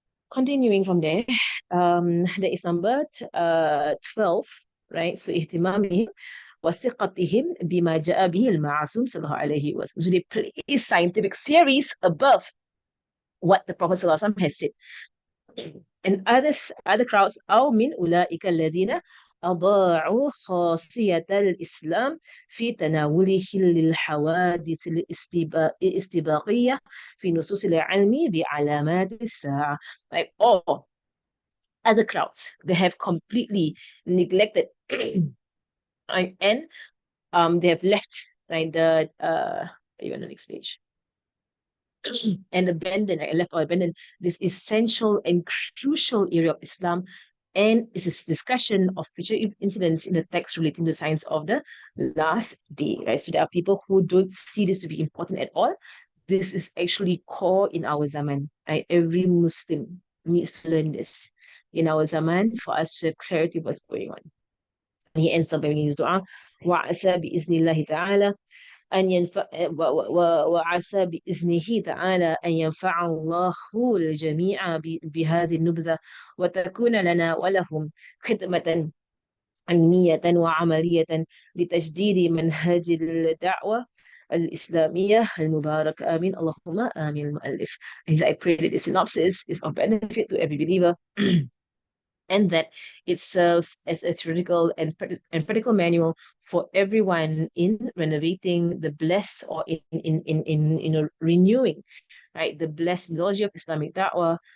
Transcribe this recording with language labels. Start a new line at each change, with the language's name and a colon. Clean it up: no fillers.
English: Continuing from there, there is number 12, right? So ihtimamihim
Arabic: وثقتهم بما جاء به المعصوم صلى الله عليه وسلم.
English: So they place scientific theories above what the Prophet
Arabic: صلى الله عليه وسلم
English: has said. And other crowds
Arabic: أو من أولئك الذين أضاعوا خاصية الإسلام في تناوله للحوادث الاستباقية في نصوص العلم بعلامات الساعة.
English: Like all other crowds, they have completely neglected and they have left like the you on the next page and abandoned this essential and crucial area of Islam, and it's a discussion of future incidents in the text relating to the science of the last day, right? So there are people who don't see this to be important at all. This is actually core in our zaman, right? Every Muslim needs to learn this in our zaman for us to have clarity of what's going on. And he ends up in his dua,
Arabic: وَعَسَى بِإِذْنِ اللَّهِ تَعَالَى أن ينفع وعسى بإذنه تعالى أن ينفع الله الجميع بهذه النبذة وتكون لنا ولهم خدمة علمية وعملية لتجديد منهج الدعوة الإسلامية المباركة. آمين اللهم آمين. المؤلف.
English: As I pray that the synopsis is of benefit to every believer and that it serves as a theoretical and practical manual for everyone in renovating the blessed or in renewing, right, the blessed methodology of Islamic da'wah.